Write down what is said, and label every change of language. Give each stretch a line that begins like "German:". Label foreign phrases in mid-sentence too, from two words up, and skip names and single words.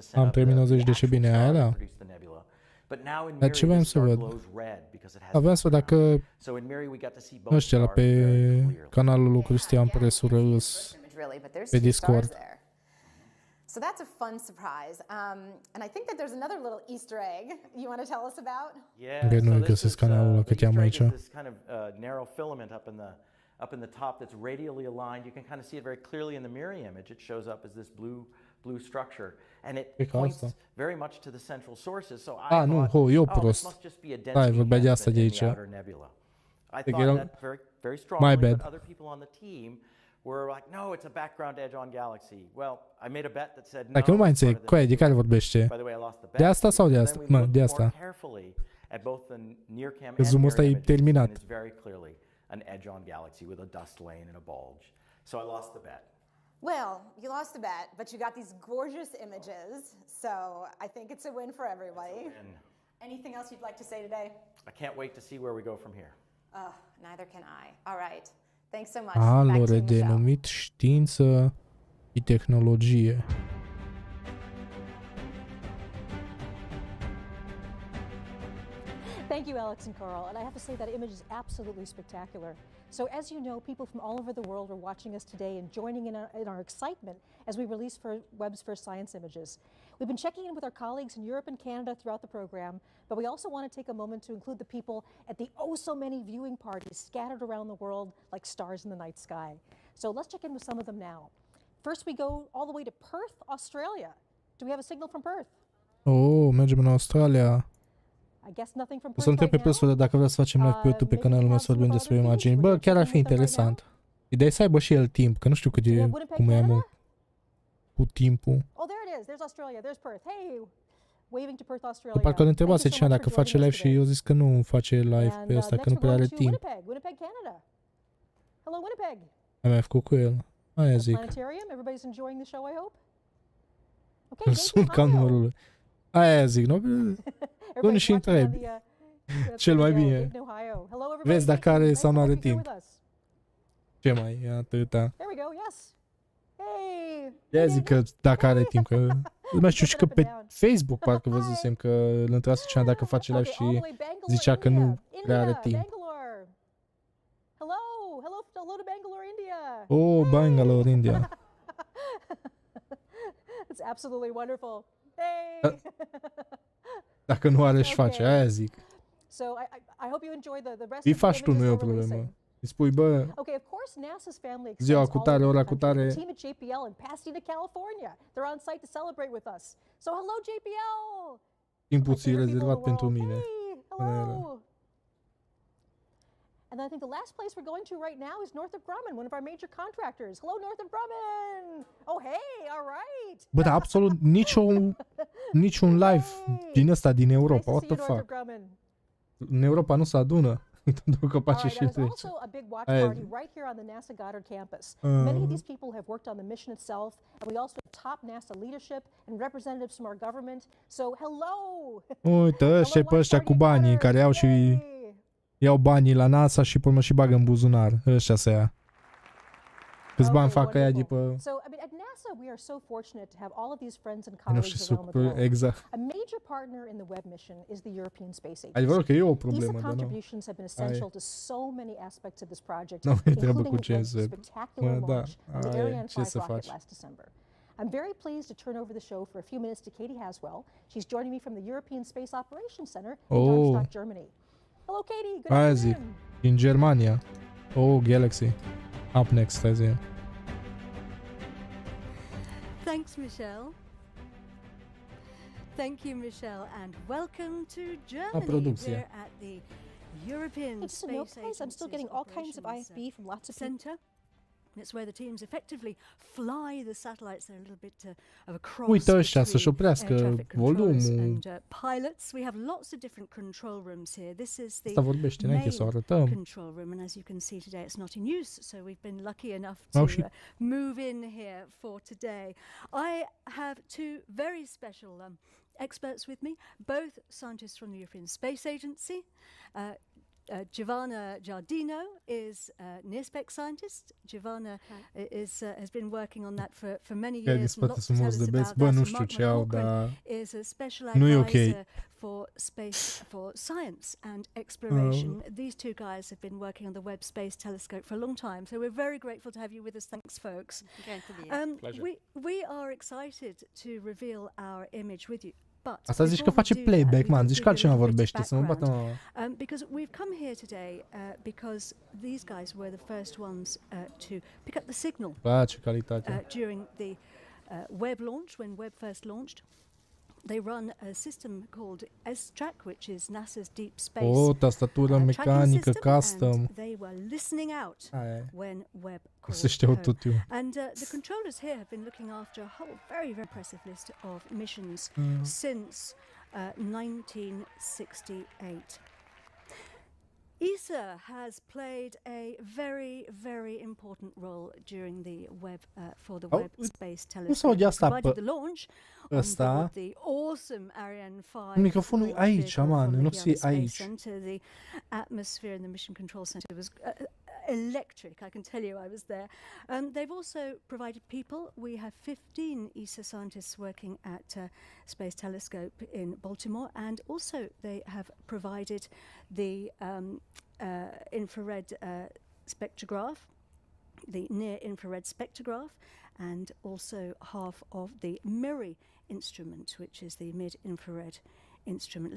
Romanian: Am terminat 10 de ce bine aia, da.
English: But now in
Romanian: Dar ce Miri, voiam
English: the
Romanian: să
English: star
Romanian: văd?
English: glows red because it has
Romanian: Aveam să văd dacă
English: So in Miri we got to see both
Romanian: ăștia la
English: stars very
Romanian: pe
English: clearly.
Romanian: canalul lui Cristian Presură îs
English: Really, but there's
Romanian: pe
English: two stars
Romanian: Discord.
English: there. So that's a fun surprise. And I think that there's another little Easter egg you want to tell us about? Yeah,
Romanian: Că nu
English: so
Romanian: îi
English: this
Romanian: găsesc
English: is,
Romanian: canalul ăla,
English: the
Romanian: cât i-am
English: Easter egg
Romanian: aici.
English: is this kind of narrow filament up in the top that's radially aligned. You can kind of see it very clearly in the Miri image. It shows up as this blue structure, and it
Romanian: E ca
English: points
Romanian: asta.
English: very much to the central sources. So I
Romanian: Ah, nu,
English: thought,
Romanian: eu
English: oh, this
Romanian: prost.
English: must just be a
Romanian: Hai,
English: density
Romanian: vorbea de asta
English: enhancement
Romanian: de
English: in
Romanian: aici.
English: the outer nebula. I
Romanian: Deci
English: thought
Romanian: eram-
English: that very strongly, My but bad. other people on the team were like, no, it's a background edge on Galaxy. Well, I made a bet that said no.
Romanian: Dacă nu mai
English: it's part
Romanian: înțeleg,
English: of the
Romanian: coaie, de
English: nebula.
Romanian: care vorbește?
English: By the way, I lost the bet.
Romanian: De asta sau de
English: And
Romanian: asta?
English: then we
Romanian: Mă,
English: looked
Romanian: de
English: more
Romanian: asta.
English: carefully at both the near cam
Romanian: Că
English: and
Romanian: zoom-ul
English: mirror
Romanian: ăsta e
English: images,
Romanian: terminat.
English: and it's very clearly an edge on Galaxy with a dust lane and a bulge. So I lost the bet. Well, you lost the bet, but you got these gorgeous images. So I think it's a win for everybody. And Anything else you'd like to say today? I can't wait to see where we go from here. Neither can I. All right. Thanks so much. Back to
Romanian: Alor,
English: you, Michelle.
Romanian: denumit știință și tehnologie.
English: Thank you, Alex and Carl. And I have to say that image is absolutely spectacular. So as you know, people from all over the world are watching us today and joining in our excitement as we release Webb's first science images. We've been checking in with our colleagues in Europe and Canada throughout the program, but we also want to take a moment to include the people at the oh so many viewing parties scattered around the world like stars in the night sky. So let's check in with some of them now. First, we go all the way to Perth, Australia. Do we have a signal from Perth?
Romanian: Oh, mergem în Australia.
English: I guess nothing from
Romanian: O
English: Perth
Romanian: să întreb pe
English: right now.
Romanian: Presură dacă vrea să facem live pe YouTube pe canalul meu să vorbim despre imagini. Bă, chiar ar fi interesant. Ideea e să aibă și el timp, că nu știu cât e, cum e amul cu timpul.
English: Oh, there it is. There's Australia. There's Perth. Hey, waving to Perth,
Romanian: Că
English: Australia.
Romanian: parcă îl întrebase
English: Thank you so
Romanian: cineva
English: much
Romanian: dacă
English: for
Romanian: face
English: joining
Romanian: live
English: us
Romanian: și
English: today.
Romanian: eu zis că nu face live pe
English: And,
Romanian: ăsta, că nu
English: next
Romanian: prea
English: we're
Romanian: are
English: going to
Romanian: timp.
English: Winnipeg, Canada. Hello, Winnipeg.
Romanian: Am mai făcut cu el. Aia zic.
English: Planetarium. Everybody's enjoying the show, I hope. Okay,
Romanian: Îl
English: JP
Romanian: sun ca
English: Ohio.
Romanian: numărul lui. Aia zic, nu? Nu și întrebi. Cel mai bine. Vezi dacă are sau nu are timp. Ce mai e atâta?
English: There we go, yes. Hey.
Romanian: Ia zic că dacă are timp, că nu mai știu și că pe Facebook parcă văzusem că îl întreabă cineva dacă face live și zicea că nu prea are timp.
English: Bangalore. Hello to Bangalore, India. Oh, Bangalore, India. It's absolutely wonderful. Hey.
Romanian: Dacă nu are și face, aia zic.
English: So I hope you enjoy the rest
Romanian: Îi
English: of the
Romanian: faci tu, nu e o
English: images we're
Romanian: problemă.
English: releasing.
Romanian: Îi spui, bă,
English: Okay, of course, NASA's family
Romanian: ziua
English: extends
Romanian: cu
English: all
Romanian: tare,
English: over
Romanian: ora
English: the
Romanian: cu
English: country.
Romanian: tare.
English: The team at JPL in Pasadena, California. They're on site to celebrate with us. So hello, JPL.
Romanian: timpul
English: My
Romanian: ți-e
English: favorite people in
Romanian: rezervat
English: the
Romanian: pentru
English: world.
Romanian: mine.
English: Hey, hello. And then I think the last place we're going to right now is Northrop Grumman, one of our major contractors. Hello, Northrop Grumman. Oh, hey, all right.
Romanian: Bă, dar absolut niciun live din ăsta, din Europa.
English: What the Northrop fuck? Grumman.
Romanian: În Europa nu se adună. Pentru că
English: All
Romanian: face
English: right,
Romanian: și
English: there's
Romanian: trece.
English: also a big watch
Romanian: Aia
English: party
Romanian: zic.
English: right here on the NASA Goddard campus. Many of these people have worked on the mission itself, and we also have top NASA leadership and representatives from our government. So, hello!
Romanian: Uite, ăștia pe ăștia cu banii, care iau și iau banii la NASA și pe urmă și bagă în buzunar. Ăștia să ia. Câți bani fac aia de pe...
English: So, I mean, at NASA, we are so fortunate to have all of these friends and
Romanian: Nu
English: colleagues
Romanian: știu,
English: around the world.
Romanian: exact.
English: A major partner in the Webb mission is the European Space Agency.
Romanian: Adevărul că e o
English: ESA
Romanian: problemă, dar nu.
English: contributions have been essential to so many aspects of this project,
Romanian: Nu mai treabă
English: including
Romanian: cu ce
English: Webb's
Romanian: se...
English: spectacular
Romanian: Mă, da,
English: launch of the
Romanian: aia,
English: Ariane
Romanian: ce
English: 5
Romanian: să
English: rocket
Romanian: faci?
English: last December. I'm very pleased to turn over the show for a few minutes to Katie Haswell. She's joining me from the European Space Operations Center in Darmstadt, Germany. Hello, Katie. Good
Romanian: Aia
English: afternoon.
Romanian: zic. Din Germania.
English: Oh, Galaxy. Up next,
Romanian: hai zi.
English: Thanks, Michelle. Thank you, Michelle, and welcome to Germany.
Romanian: producție.
English: We're at the European Just to know, Space guys, I'm still getting all kinds of IFB from lots of people. Center. It's where the teams effectively fly the satellites. They're a little bit of a cross
Romanian: Uite ăștia să-și
English: between air
Romanian: oprească
English: traffic controllers
Romanian: volumul.
English: and pilots. We have lots of different control rooms here. This is the
Romanian: Asta vorbește înainte să o arătăm.
English: control room, and as you can see today, it's not in use. So we've been lucky enough
Romanian: Au
English: to
Romanian: și-
English: move in here for today. I have two very special experts with me, both scientists from the European Space Agency. Giovanna Giardino is a near-spec scientist. Giovanna has been working on that for many years. Lots to tell us about that. Mark McLaughlin is a special advisor for space, for science and exploration. These two guys have been working on the Webb Space Telescope for a long time, so we're very grateful to have you with us. Thanks, folks. Great to be here. Pleasure. We are excited to reveal our image with you.
Romanian: Asta zici că face playback, man, zici că altcineva vorbește, să mă bată mă.
English: Because we've come here today because these guys were the first ones to pick up the signal during the Webb launch, when Webb first launched. They run a system called S-Track, which is NASA's deep space
Romanian: tastatură mecanică custom.
English: And they were listening out when Webb called And the controllers here have been looking after a whole very impressive list of missions since 1968. ESA has played a very important role during the Webb for the Webb Space Telescope. Provided the launch on the awesome Ariane 5.
Romanian: Microfonul e aici, man, nu ți aici.
English: The atmosphere in the Mission Control Center was electric, I can tell you. I was there. They've also provided people. We have 15 ESA scientists working at Space Telescope in Baltimore, and also they have provided the infrared spectrograph, the near-infrared spectrograph, and also half of the MIRI instrument, which is the mid-infrared instrument.